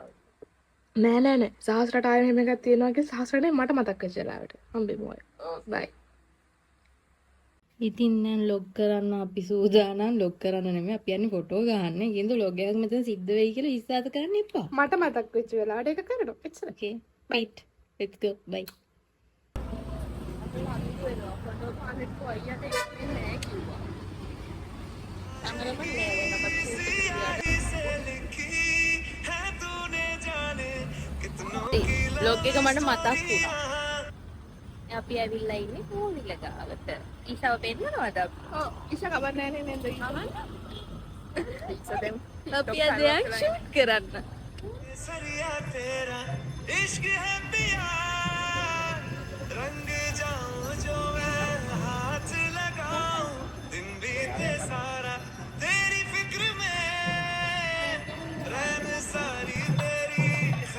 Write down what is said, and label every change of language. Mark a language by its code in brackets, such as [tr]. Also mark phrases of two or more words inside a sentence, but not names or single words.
[si] නෑ සහස්රට ආයෙ මෙහෙම එකක් තියෙනවා කියලා සහස්රනේ මට මතක් වෙච්ච වෙලාවට හම්බෙමු ආයෙ. බයි. ඉතින් දැන් ලොග් කරන්න අපි සූදානම්. ලොග් කරන්න නෙමෙයි අපි යන්නේ ෆොටෝ ගන්න. කියනද ලොග් එකක් මෙතන සිද්ධ වෙයි කියලා විශ්වාස කරන්න එපා. මට මතක් වෙච්ච වෙලාවට ඒක කරනවා. එච්චර. [en] Okay. Right. Let's go. Bye. [si] ලොග් එක මට මතක් වුණා. අපි ඇවිල්ලා ඉන්නේ මූවිල ගාවට. ඊසාව පෙන්නනවද අපි? ඔව් ඉෂා කවර නෑනේ නේද? අපි අද ෂූට් කරන්න. [hi] सरिया तेरा इश्क है पिया रंग जाऊं जो मैं हाथ लगाऊं दिन बीते सारा तेरी फिक्र में रहम सारी तेरी